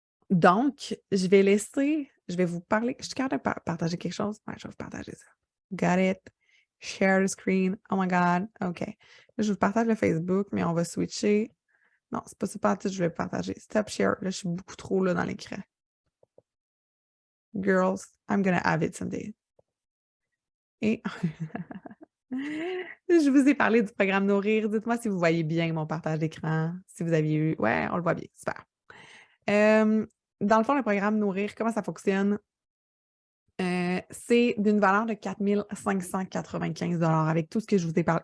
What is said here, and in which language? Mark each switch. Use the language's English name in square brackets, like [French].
[French] Donc, je vais vous parler. Je suis capable de partager quelque chose? Ouais, je vais vous partager ça. [English] Got it. Share the screen. Oh my God. OK. [French] Là, je vous partage le Facebook, mais on va switcher. Non, c'est pas ça partout, je vais partager. [English] Stop share. [French] Là, je suis beaucoup trop là dans l'écran. [English] Girls, I'm gonna have it someday. [French] Et je vous ai parlé du programme Nourrir. Dites-moi si vous voyez bien mon partage d'écran. Si vous aviez eu. Ouais, on le voit bien. Super. Dans le fond, le programme Nourrir, comment ça fonctionne? C'est d'une valeur de 4 595 avec tout ce que je vous ai parlé.